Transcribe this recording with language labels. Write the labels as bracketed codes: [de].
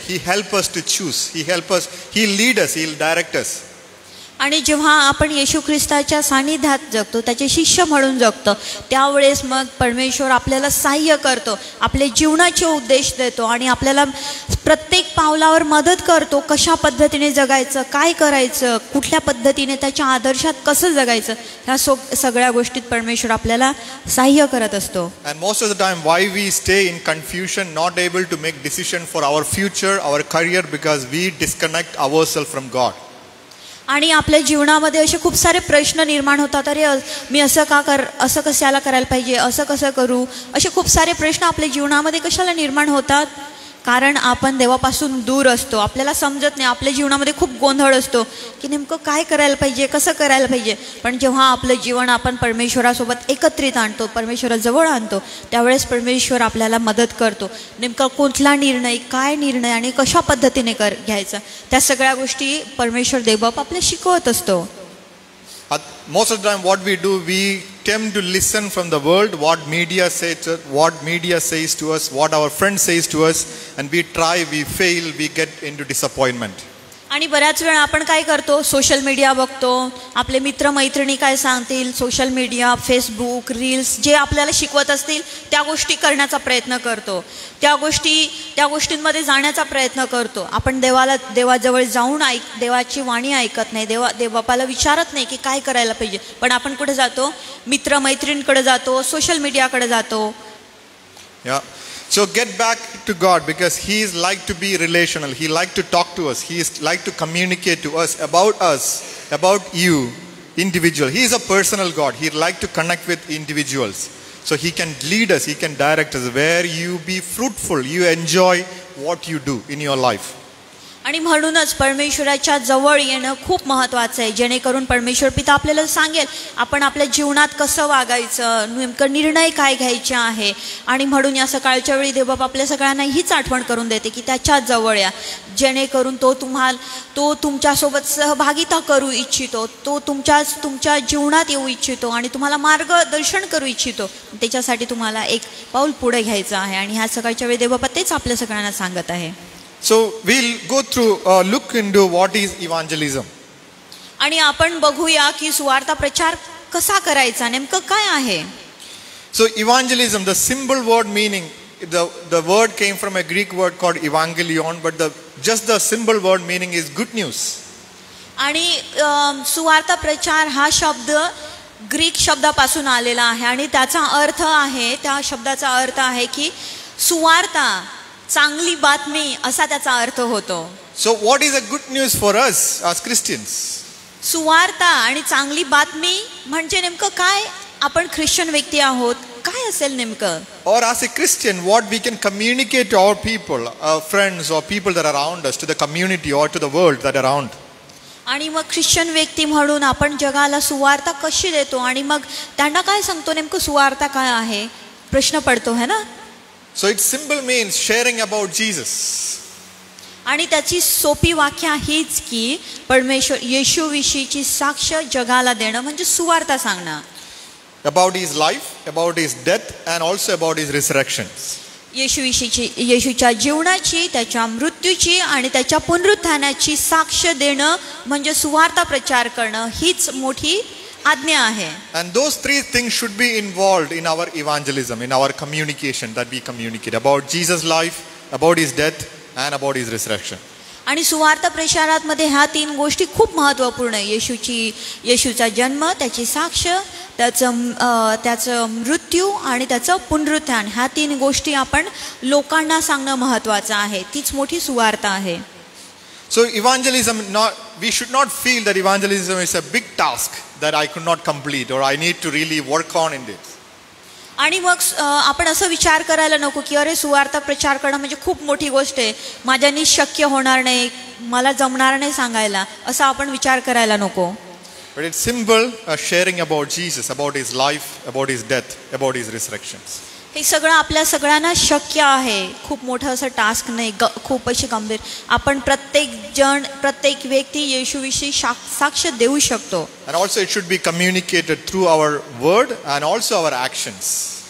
[en] He help us to choose. He lead us, He'll direct us. [mr] आणि जेव्हा आपण येशू ख्रिस्ताच्या सानिध्यात जगतो, त्याचे शिष्य म्हणून जगतो, त्यावेळेस मग परमेश्वर आपल्याला सहाय्य करतो, आपले जीवनाचे उद्देश देतो आणि आपल्याला प्रत्येक पावलावर मदत करतो. कशा पद्धतीने जगायचं, काय करायचं, कुठल्या पद्धतीने त्याच्या आदर्शात कसं जगायचं, ह्या सगळ्या गोष्टीत परमेश्वर आपल्याला सहाय्य करत असतो. [en] And most of the time why we stay in confusion, not able to make decision for our future, our career, because we disconnect ourselves from God. [mr] आणि आपल्या जीवनामध्ये असे खूप सारे प्रश्न निर्माण होतात. अरे मी असं कशाला करायला पाहिजे, असं कसं करू, असे खूप सारे प्रश्न आपल्या जीवनामध्ये कशाला निर्माण होतात? कारण आपण देवापासून दूर असतो, आपल्याला समजत नाही, आपल्या जीवनामध्ये खूप गोंधळ असतो की नेमकं काय करायला पाहिजे, कसं करायला पाहिजे. पण जेव्हा आपलं जीवन आपण परमेश्वरासोबत एकत्रित आणतो, परमेश्वराजवळ आणतो, त्यावेळेस परमेश्वर आपल्याला मदत करतो. नेमका कुठला निर्णय, काय निर्णय आणि कशा पद्धतीने घ्यायचा, त्या सगळ्या गोष्टी परमेश्वर देवबाप आपल्याला शिकवत असतो. [en] Most of the time what we do, we tend to listen from the world, what media says to us, what our friends says to us, and we try, we fail, we get into disappointment. [mr] आणि बऱ्याच वेळा आपण काय करतो, social media बघतो, आपले मित्र मैत्रिणी काय सांगतील, सोशल मीडिया, फेसबुक, रील्स जे आपल्याला शिकवत असतील त्या गोष्टी करण्याचा प्रयत्न करतो, त्या गोष्टींमध्ये जाण्याचा प्रयत्न करतो. आपण देवाजवळ जाऊन देवाची वाणी ऐकत नाही, देवबापाला विचारत नाही की काय करायला पाहिजे, पण आपण कुठे जातो, मित्र मैत्रिणींकडे जातो, सोशल मीडियाकडे जातो. [en] So get back to God, because He is like to be relational. He like to talk to us. He is like to communicate to us, about you, individual. He is a personal God. He like to connect with individuals. So He can lead us, He can direct us where you be fruitful, you enjoy what you do in your life. [mr] आणि म्हणूनच परमेश्वराच्या जवळ येणं खूप महत्त्वाचं आहे, जेणेकरून परमेश्वर पिता आपल्याला सांगेल आपण आपल्या जीवनात कसं वागायचं, नेमकं निर्णय काय घ्यायचे आहे. आणि म्हणून या सकाळच्या वेळी देवबाप आपल्या सगळ्यांना हीच आठवण करून देते की त्याच्या जवळ या, जेणेकरून तो तुमच्यासोबत सहभागिता करू इच्छितो, तो तुमच्या जीवनात येऊ इच्छितो आणि तुम्हाला मार्गदर्शन करू इच्छितो. त्याच्यासाठी तुम्हाला एक पाऊल पुढे घ्यायचं आहे आणि ह्या सकाळच्या वेळी देवबाप तेच आपल्या सगळ्यांना सांगत आहे. [en] So we'll go through, look into what is evangelism. [mr] आणि आपण बघूया की सुवार्ता प्रचार कसा करायचा, नेमकं काय आहे. [en] So evangelism, the symbol word meaning, the word came from a Greek word called evangelion, but just the symbol word meaning is good news. [mr] आणि सुवार्ता प्रचार हा शब्द ग्रीक शब्दापासून आलेला आहे आणि त्याचा अर्थ आहे, त्या शब्दाचा अर्थ आहे की सुवार्ता, चांगली बातमी असा त्याचा अर्थ होतो. [en] So what is a good news for us as Christians? [mr] सुवार्ता आणि चांगली बातमी म्हणजे नेमकं काय. आपण ख्रिश्चन व्यक्ती आहोत, काय असेल नेमकं. [en] Or as a Christian, what we can communicate to our people, our friends or people that are around us, to the community or to the world that are around. [mr] आणि मग ख्रिश्चन व्यक्ती म्हणून आपण जगाला सुवार्ता कशी देतो आणि मग त्यांना काय सांगतो, नेमकं सुवार्ता काय आहे प्रश्न पडतो है ना. [en] So its symbol means sharing about Jesus. [mr] आणि त्याची सोपी व्याख्या हीच की परमेश्वर येशूविषयीची साक्ष जगाला देणं म्हणजे सुवार्ता सांगणं. [en] About his life, about his death and also about his resurrection. [mr] येशूच्या जीवनाची, त्याच्या मृत्यूची आणि त्याच्या पुनरुत्थानाची साक्ष देणं म्हणजे सुवार्ता प्रचार करणं हीच मोठी आज्ञा आहे. [en] And those three things should be involved in our evangelism, in our communication that we communicate about Jesus' life, about his death and about his resurrection. [mr] आणि सुवार्ता प्रचारात मध्ये ह्या तीन गोष्टी खूप महत्त्वपूर्ण आहे. येशूचा जन्म, त्याची साक्ष, त्याचं मृत्यू आणि त्याचं पुनरुत्थान, ह्या तीन गोष्टी आपण लोकांना सांगणं महत्त्वाचं आहे. तीच मोठी सुवार्ता आहे. [en] So evangelism, we should not feel that evangelism is a big task that I could not complete or I need to really work on in this. [mr] आणि मग आपण असं विचार करायला नको की अरे सुवार्ता प्रचार करणं म्हणजे खूप मोठी गोष्ट आहे, माझ्यानी शक्य होणार नाही, मला जमणार नाही सांगायला, असं आपण विचार करायला नको. [en] But it's simple, sharing about Jesus, about his life, about his death, about his resurrections. [mr] हे सगळं आपल्या सगळ्यांना शक्य आहे. खूप मोठं असं टास्क नाही, खूप अशी गंभीर. आपण प्रत्येक व्यक्ती येशूविषयी साक्ष देऊ शकतो. [en] And also it should be communicated through our word and also our actions.